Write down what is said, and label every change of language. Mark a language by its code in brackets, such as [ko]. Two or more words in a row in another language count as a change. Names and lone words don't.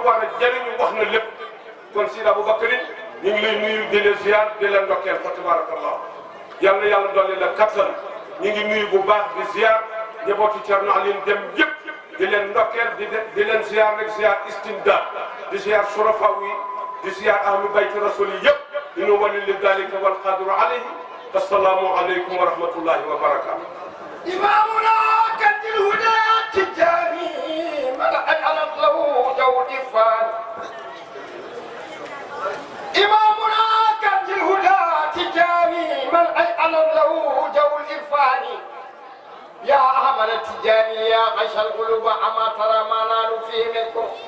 [wo] war a jëriñu wax na lépp kon Sidi Aboubacar ñu ngi lay nuyu di la ziar di la ndokkeel fa tabarakallah yal na yàlla dolli la kattan ñu ngi nuyu bu baax di ziar njabootu Thierno Alioune Dem yëpp di leen ndokkeel di leen ziar rek ziar istimdaad di ziar surafa yi di ziar [ar] أهل بيت الرسول [wo] yi yëpp [ar] إنه ولي ذلك والقادر عليه السلام عليكم ورحمة الله وبركاته إمامنا كنز الهدى التجاني من أجعلت له جود فان إمامنا كنز الهدى التجاني من أجعلت له جود الفان يا أحمد التجاني يا غش القلوب أما ترى ما نال فيه منكم